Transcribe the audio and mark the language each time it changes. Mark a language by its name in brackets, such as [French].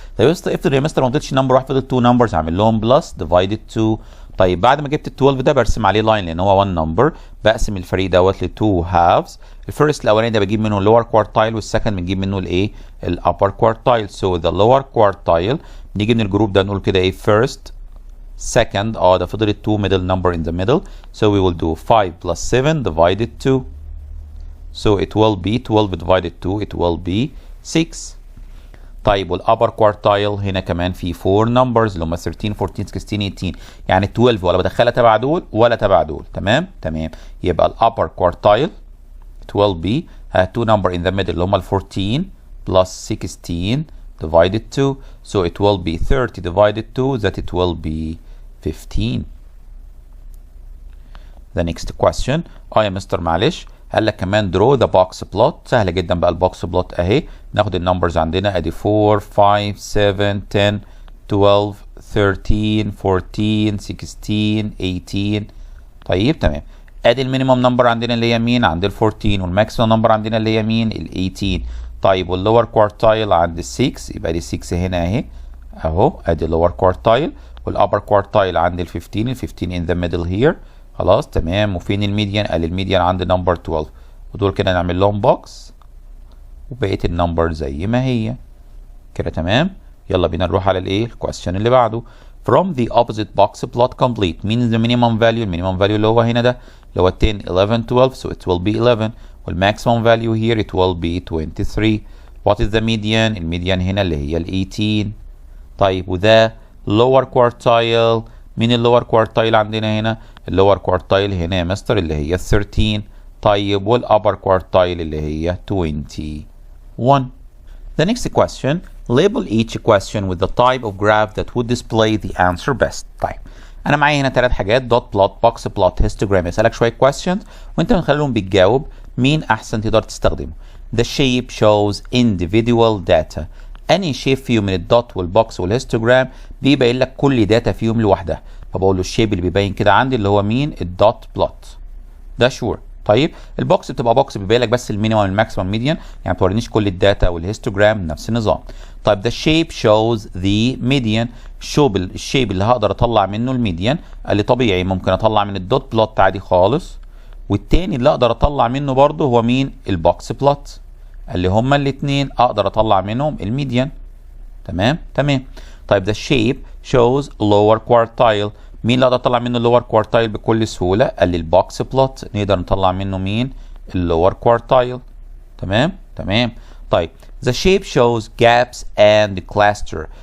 [Arabic] طيب افرض يا مستر ما فضلش نمبر واحد، فضل 2 numbers هعمل لهم بلس divided 2. طيب بعد ما جبت ال 12 ده برسم عليه لاين لان هو 1 نمبر، بقسم الفريق دوت ل 2 halves. الفيرست الاولاني ده بجيب منه اللور كوارتايل والسكند بنجيب منه الايه، الابر كوارتايل. [English] so the lower quartile [Arabic] نيجي من الجروب ده نقول كده ايه first second. ده فضل [English] 2 middle number in the middle so we will do 5 plus 7 divided 2 so it will be 12 divided 2 it will be 6. [Arabic] طيب والابر كوارتايل هنا كمان في 4 numbers اللي هم 13 14 16 18، يعني 12 ولا بدخلها تبع دول ولا تبع دول. تمام تمام. يبقى الابر كوارتايل [English] it will be 2 number in the middle اللي هم ال 14 plus 16 divided 2 so it will be 30 divided 2 that it will be 15. The next question [Arabic] يا مستر معلش قال لك كمان [English] draw the box plot. [Arabic] سهله جدا بقى البوكس بلوت اهي. ناخد النمبرز عندنا ادي 4 5 7 10 12 13 14 16 18. طيب تمام. ادي المينيمم نمبر عندنا اللي هي مين؟ عند ال 14. والماكسيمم نمبر عندنا اللي هي مين؟ ال 18. طيب واللور كوارتايل عند ال 6 يبقى دي 6 هنا اهي اهو ادي اللور كوارتايل. والابر كوارتايل عند ال 15. [English] ال 15 in the middle here. [Arabic] خلاص تمام. وفين الميديان؟ قال الميديان عند نمبر 12. ودول كده نعمل لهم بوكس وبقيه النمبر زي ما هي كده. تمام. يلا بينا نروح على الايه، الكويستشن اللي بعده. [English] from the opposite box plot complete. [Arabic] مين [English] the minimum value؟ [Arabic] المينيمم فاليو اللي هو هنا ده اللي هو 10 11 12 [English] so it will be 11. والماكسيمم فاليو here it will be 23. what is the median؟ [Arabic] الميديان هنا اللي هي ال 18. طيب وده lower quartile. مين اللور كوارتايل عندنا هنا؟ اللور كوارتايل هنا يا مستر اللي هي 13. طيب والابر كوارتايل اللي هي 21. [English] The next question label each question with the type of graph that would display the answer best. [Arabic] طيب انا معايا هنا 3 حاجات دوت بلوت بوكس بلوت هيستوجرام. يسالك شويه questions وانت من خلالهم بتجاوب مين احسن تقدر تستخدمه. [English] The shape shows individual data. [Arabic] انهي شيب فيهم من الدوت والبوكس والهيستوجرام بيبين لك كل داتا فيهم لوحدها. فبقول له الشيب اللي بيبين كده عندي اللي هو مين؟ الدوت بلوت ده شور. طيب البوكس بتبقى بوكس بيبين لك بس المينيمم والماكسيمم ميديان، يعني ما بتورينيش كل الداتا. والهيستوجرام نفس النظام. طيب ده الشيب شوز ذا ميديان. الشيب اللي هقدر اطلع منه الميديان قال لي طبيعي ممكن اطلع من الدوت بلوت عادي خالص. والتاني اللي اقدر اطلع منه برضه هو مين؟ البوكس بلوت. قال لي هما الاثنين اقدر اطلع منهم الميديان. تمام تمام. طيب ده الشيب شوز لور كوارتايل. مين اللي اقدر اطلع منه اللور كوارتايل بكل سهوله؟ قال لي البوكس بلوت. نقدر نطلع منه مين؟ اللور كوارتايل. تمام تمام. [English] طيب the shape shows gaps and cluster.